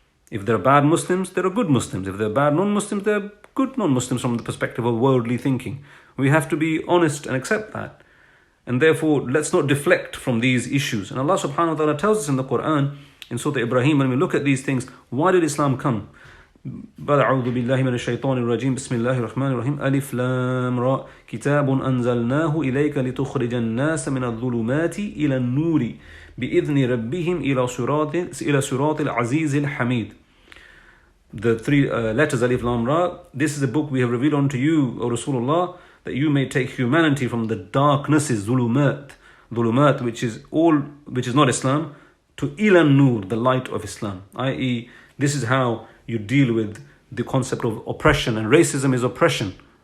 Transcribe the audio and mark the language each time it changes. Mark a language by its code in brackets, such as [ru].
[en] If there are bad Muslims, there are good Muslims. If there are bad non-Muslims, there are good non-Muslims from the perspective of worldly thinking. We have to be honest and accept that. And therefore, let's not deflect from these issues. And Allah subhanahu wa ta'ala tells us in the Quran, in Surah Ibrahim, when we look at these things, why did Islam come? [ar] بعد أعوذ بالله من الشيطان الرجيم بسم الله الرحمن الرحيم ألف لام را كتاب أنزلناه إليك لتخرج الناس من الظلمات إلى النور بإذن ربهم إلى صراط العزيز الحميد. [en] The three letters Alif Lam Ra. This is a book we have revealed unto you, O Rasulullah, that you may take humanity from the darknesses, zulumat, which is not Islam, to Ilan Nur, the light of Islam. I.e., this is how you deal with the concept of oppression, and racism is oppression.